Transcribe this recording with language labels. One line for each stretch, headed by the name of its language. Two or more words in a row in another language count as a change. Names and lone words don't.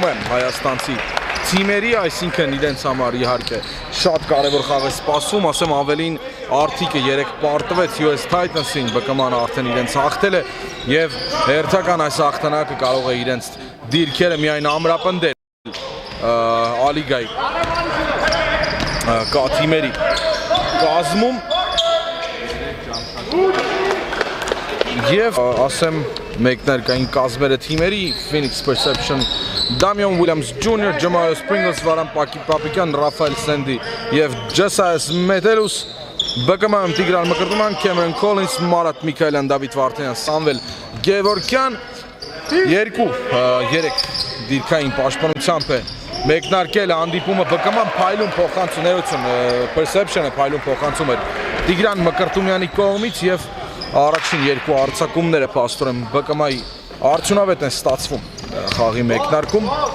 Armenian: է հայաստանցի թիմերի, այսինքն իրենց համար իհարկե շատ կարևոր խաղ է սպասվում, ասեմ ավելին Արդիկը 3 պարտվեց US Titans-ին, ԲԿՄ-ն արդեն իրենց հաղթել է եւ հերթական այս հաղթանակը կարող է իրենց դիրքերը միայն ամրապնդել Ալիգայի թիմերի կազմում եւ ասեմ մեկնարկային կազմերը թիմերի Phoenix Perception Damian Williams Jr. Jamario Springles Varan Papikyan Rafael Sandy եւ Jesias Metellus ԲԿՄ Տիգրան Մկրտուման Cameron Collins Marat Mikhailyan David Vartanyan Samvel Gevorkyan 2-3 դիրքային պաշտպանությամբ է մեկնարկել հանդիպումը ԲԿՄ-ն փայլուն փոխանցումներություն Perception-ը փայլուն փոխանցում էր Տիգրան Մկրտումյանի կողմից եւ առաջին 2 արձակումները փաստորեն ԲԿՄ-ի արդյունավետ են ստացվում խաղի մեկնարկում